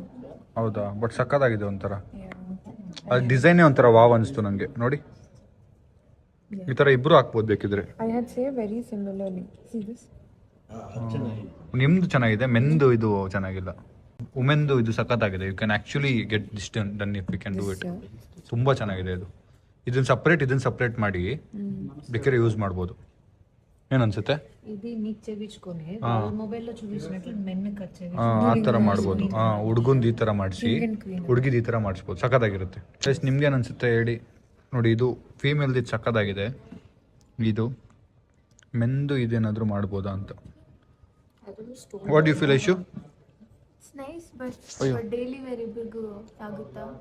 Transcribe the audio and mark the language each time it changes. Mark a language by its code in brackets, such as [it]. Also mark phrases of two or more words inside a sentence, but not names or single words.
[kn] ಹೌದಾ? ಬಟ್ ಸಕ್ಕತ್ತಾಗಿದೆ ಒಂಥರ. ಅದು ಡಿಸೈನೇ ಒಂಥರ ವಾವ್ ಅನಿಸ್ತು ನನಗೆ. ನೋಡಿ ಈ ಥರ ಇಬ್ಬರು ಹಾಕ್ಬೋದು ಬೇಕಿದ್ರೆ. [en] I had save very similarly. See this. [kn] ನಿಮ್ದು ಚೆನ್ನಾಗಿದೆ, ಮೆಂದು ಇದು ಚೆನ್ನಾಗಿಲ್ಲ. ವುಮೆನ್ದು ಇದು ಸಖತ್ತಾಗಿದೆ. [en] You can actually get this done if you can do it. [kn] ತುಂಬ ಚೆನ್ನಾಗಿದೆ ಇದು. ಇದನ್ನ ಸಪ್ರೇಟ್ ಮಾಡಿ ಬೇಕಾದ್ರೆ ಯೂಸ್ ಮಾಡ್ಬೋದು. ಏನನ್ಸುತ್ತೆ? [te] ఇది నీకు చెవించుకొని మొబైల్లో చూపించినట్లు మెన్నుకి వచ్చేది [kn] ಆ ಥರ ಮಾಡ್ಬೋದು. ಹುಡುಗಂದು ಈ ಥರ ಮಾಡಿಸಿ ಹುಡುಗಿದು ಈ ಥರ ಮಾಡಿಸ್ಬೋದು. ಸಖತ್ತಾಗಿರುತ್ತೆ. ಜಸ್ಟ್ ನಿಮ್ಗೇನು ಅನ್ಸುತ್ತೆ ಹೇಳಿ. ನೋಡಿ, ಇದು ಫೀಮೇಲ್ದು ಇದು ಸಖತ್ತಾಗಿದೆ. ಇದು ಮೆನ್ದು ಇದೇನಾದರೂ ಮಾಡ್ಬೋದಾ ಅಂತ. [en] What you feel Aishu? It's nice but daily wear [kn] ಇಬ್ರಿಗೂ ಆಗುತ್ತಾ?